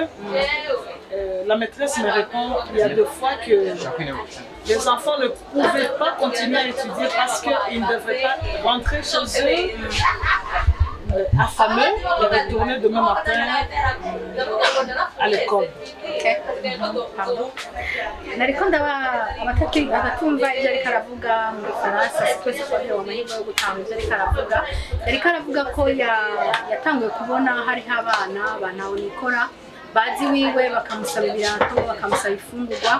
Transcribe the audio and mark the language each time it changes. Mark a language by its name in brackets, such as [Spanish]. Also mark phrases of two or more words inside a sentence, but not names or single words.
[French] La maîtresse me répond, il y a des fois que les enfants ne pouvaient pas continuer à étudier parce qu'ils ne devraient pas rentrer chez eux affamés et retourner demain matin à l'école. [Rundi] Nariko abatumva ibyo ariko aravuga mu Faransa, twese twagiye amahirwe yo gutanga ibyo ariko aravuga. Ariko aravuga ko yatanguye kubona hariho abana ba Ntaho Nikora bazi wiwe bakamusaba ibirato, bakamusaba ifungurwa.